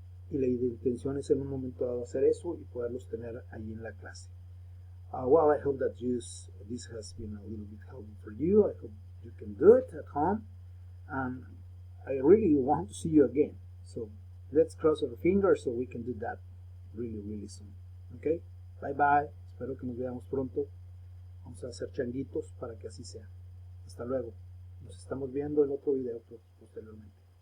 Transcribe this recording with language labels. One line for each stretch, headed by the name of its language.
Spanish: Y la intención es en un momento dado hacer eso y poderlos tener ahí en la clase.
English: Well, I hope that this has been a little bit helpful for you. I hope you can do it at home. And I really want to see you again. So let's cross our fingers so we can do that really, really soon. Okay? Bye bye.
Spanish: Espero que nos veamos pronto. Vamos a hacer changuitos para que así sea. Hasta luego. Nos estamos viendo en otro video posteriormente.